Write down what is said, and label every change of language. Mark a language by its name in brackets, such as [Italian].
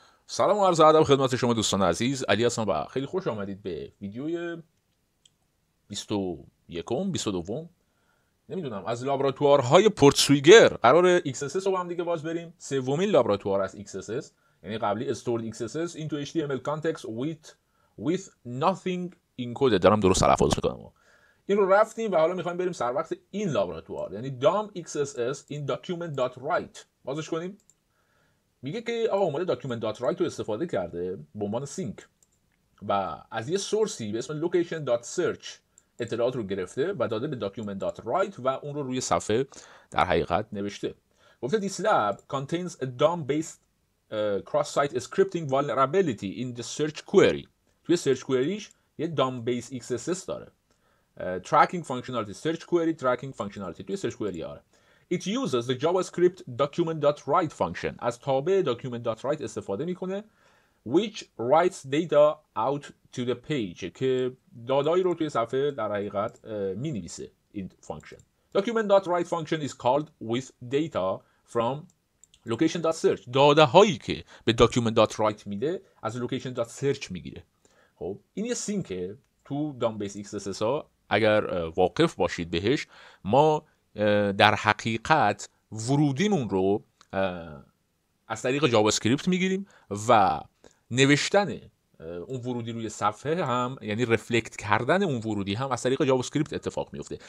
[Persian] سلام و عرض ادب خدمت شما دوستان عزیز. علی هستم و خیلی خوش آمدید به ویدیوی 21 22 نمیدونم از لابراتوارهای پورتسویگر. قرار XSS رو با هم دیگه باز بریم. سومین لابراتوار از XSS، یعنی قبلی [English] stored XSS into HTML context with nothing encoded. [Persian] دارم درست تلفظ میکنم. این رو رفتیم و حالا میخوایم بریم سر وقت این لابراتوار، یعنی [English] DOM XSS in document.write [Persian] بازش کنیم. میگه که آقا اومده داکیومنت دات رایت رو استفاده کرده به عنوان سینک و از یه سورسی به اسم لوکیشن دات سرچ اطلاعات رو گرفته و داده به داکیومنت دات رایت و اون رو روی صفحه در حقیقت نوشته. گفته [English] this lab contains a DOM-based cross-site scripting vulnerability in the search query. [Persian] توی search queryش یه DOM-based XSS داره. [English] tracking functionality search query tracking functionality توی search query آره. It uses the JavaScript document.write function. [Persian] از تابع document.write استفاده میکنه [English] which writes data out to the page [Persian] که دادایی رو توی صفحه در حقیقت می نویسه. [English] این function document.write function is called with data from location.search. [Persian] داده هایی که به document.write میده از location.search میگیره. خب این یه سینکه تو DOM-based XSS ها. اگر واقف باشید بهش، ما در حقیقت ورودیمون رو از طریق جاوا اسکریپت میگیریم و نوشتن اون ورودی روی صفحه هم، یعنی رفلکت کردن اون ورودی هم از طریق جاوا اسکریپت اتفاق میفته.